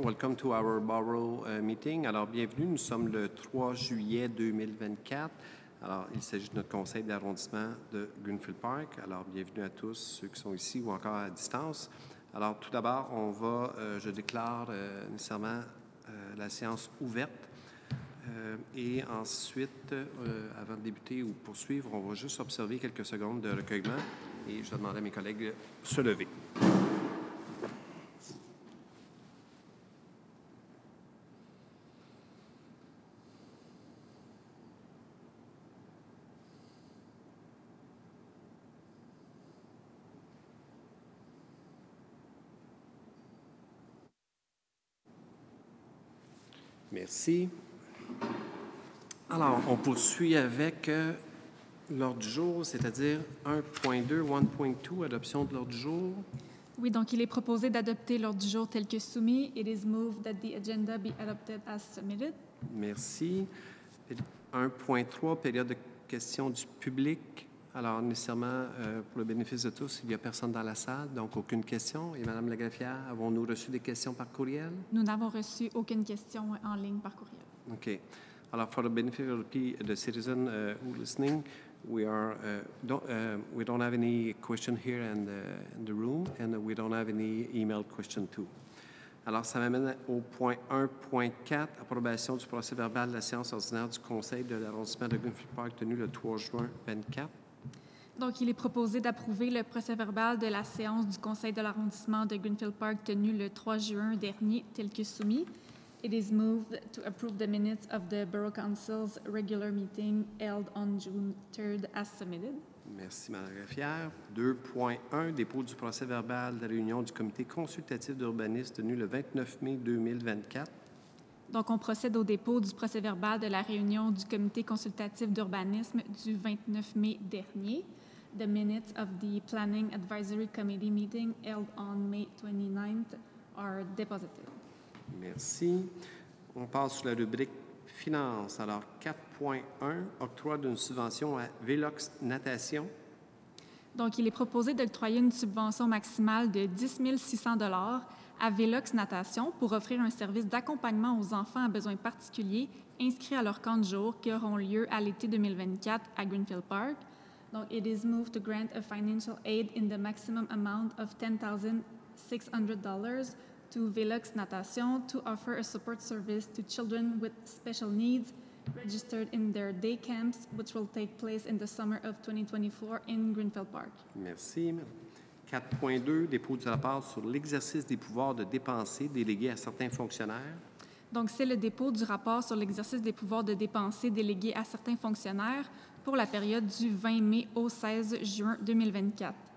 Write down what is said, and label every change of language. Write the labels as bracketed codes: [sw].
[en] Welcome to our borough meeting. [fr] Alors, bienvenue. Nous sommes le 3 juillet 2024. Alors, il s'agit de notre conseil d'arrondissement de Greenfield Park. Alors, bienvenue à tous ceux qui sont ici ou encore à distance. Alors, tout d'abord, je déclare nécessairement la séance ouverte. Et ensuite, avant de débuter ou poursuivre, on va juste observer quelques secondes de recueillement et je vais demander à mes collègues de se lever. Merci. Alors, on poursuit avec l'ordre du jour, c'est-à-dire 1.2, 1.2, adoption de l'ordre du jour. Oui, donc il est proposé d'adopter l'ordre du jour tel que soumis. [en] It is moved that the agenda be adopted as submitted. [fr] Merci. 1.3, période de questions du public. Alors, nécessairement, pour le bénéfice de tous, il n'y a personne dans la salle, donc aucune question. Et Mme Lagrafière, avons-nous reçu des questions par courriel? Nous n'avons reçu aucune question en ligne par courriel. OK. [en] Alors, for the benefit of the citizen who listening, we don't have any question here in the room, and we don't have any email question too. [fr] Alors, ça m'amène au point 1.4, approbation du procès-verbal de la séance ordinaire du Conseil de l'arrondissement de Greenfield Park tenue le 3 juin 2024. Donc, il est proposé d'approuver le procès-verbal de la séance du Conseil de l'arrondissement de Greenfield Park tenue le 3 juin dernier tel que soumis. [en] It is moved to approve the minutes of the Borough Council's regular meeting held on June 3rd as submitted. [fr] Merci, Mme Greffière. 2.1, dépôt du procès-verbal de la réunion du comité consultatif d'urbanisme tenue le 29 mai 2024. Donc, on procède au dépôt du procès-verbal de la réunion du comité consultatif d'urbanisme du 29 mai dernier. [en] The minutes of the Planning Advisory Committee meeting held on May 29th are deposited. [fr] Merci. On passe sur la rubrique Finances. Alors, 4.1, octroi d'une subvention à Velox Natation. Donc, il est proposé d'octroyer une subvention maximale de 10 600 $ à Velox Natation pour offrir un service d'accompagnement aux enfants à besoins particuliers inscrits à leur camp de jour qui auront lieu à l'été 2024 à Greenfield Park. [en] Donc, it is moved to grant a financial aid in the maximum amount of $10,600 to Velox Natation to offer a support service to children with special needs registered in their day camps, which will take place in the summer of 2024 in Greenfield Park. [fr] Merci. 4.2, dépôt du rapport sur l'exercice des pouvoirs de dépenser délégués à certains fonctionnaires. Donc, c'est le dépôt du rapport sur l'exercice des pouvoirs de dépenser délégués à certains fonctionnaires pour la période du 20 mai au 16 juin 2024.